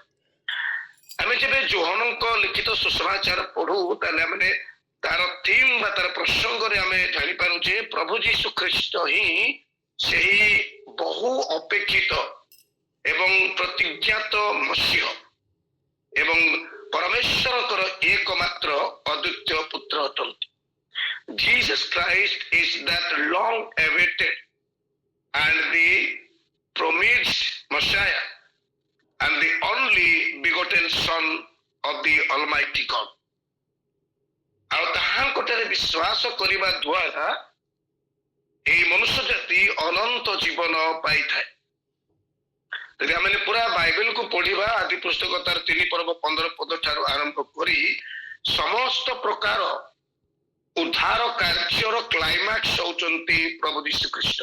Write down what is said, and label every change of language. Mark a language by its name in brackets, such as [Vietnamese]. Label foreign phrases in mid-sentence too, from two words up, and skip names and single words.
[Odia] ଆମେ ଯେବେ ଯୋହନଙ୍କ ଲିଖିତ ସୁସମାଚାର ପଢୁ ତାହେଲେ ଆମେ ତାର ଥିମ୍ ବା ତାର ପ୍ରସଙ୍ଗରେ ଆମେ ଜାଣିପାରୁ ଯେ ପ୍ରଭୁ ଯୀଶୁ ଖ୍ରୀଷ୍ଟ ହିଁ ସେହି ବହୁ ଅପେକ୍ଷିତ ଏବଂ ପ୍ରତିଜ୍ଞାତ ମସିହ ଏବଂ ପରମେଶ୍ୱରଙ୍କର ଏକମାତ୍ର ଅଦ୍ୱିତୀୟ ପୁତ୍ର ଅଟନ୍ତି। [English] Jesus Christ is that long awaited and the promised Messiah and the only begotten Son of the Almighty God. [Odia] ଆଉ ତାହାଙ୍କଠାରେ ବିଶ୍ୱାସ କରିବା ଦ୍ୱାରା ଏଇ ମନୁଷ୍ୟ ଜାତି ଅନନ୍ତ ଜୀବନ ପାଇଥାଏ। ଯଦି ଆମେ ପୁରା ବାଇବେଲକୁ ପଢିବା ଆଦି ପୁସ୍ତକ ତାର 3 ପର୍ବ 15 ପଦ ଠାରୁ ଆରମ୍ଭ କରି ସମସ୍ତ ପ୍ରକାର ଉଦ୍ଧାର କାର୍ଯ୍ୟର କ୍ଲାଇମାକ୍ସ ହଉଛନ୍ତି ପ୍ରଭୁ ଯୀଶୁ ଖ୍ରୀଷ୍ଟ।